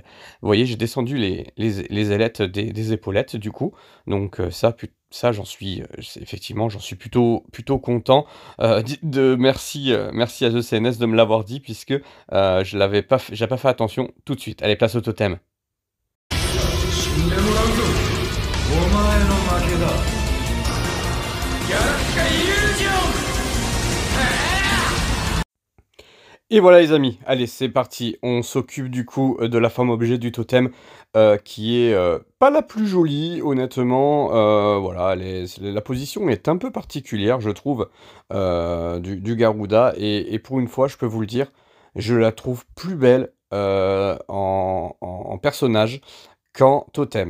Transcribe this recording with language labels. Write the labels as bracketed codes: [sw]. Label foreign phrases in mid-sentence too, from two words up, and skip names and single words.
[fr] Vous voyez, j'ai descendu les ailettes des épaulettes du coup, donc ça j'en suis, effectivement j'en suis plutôt content. Merci, merci à The CNS de me l'avoir dit puisque j'ai pas fait attention tout de suite. Allez, place au totem. [ja] 死んでもらうぞ。お前の負けだ。ギャラクカイリュージョン。 [fr] Et voilà les amis, allez c'est parti, on s'occupe du coup de la forme objet du totem qui est pas la plus jolie honnêtement, voilà, la position est un peu particulière je trouve du Garuda et pour une fois je peux vous le dire, je la trouve plus belle en personnage qu'en totem.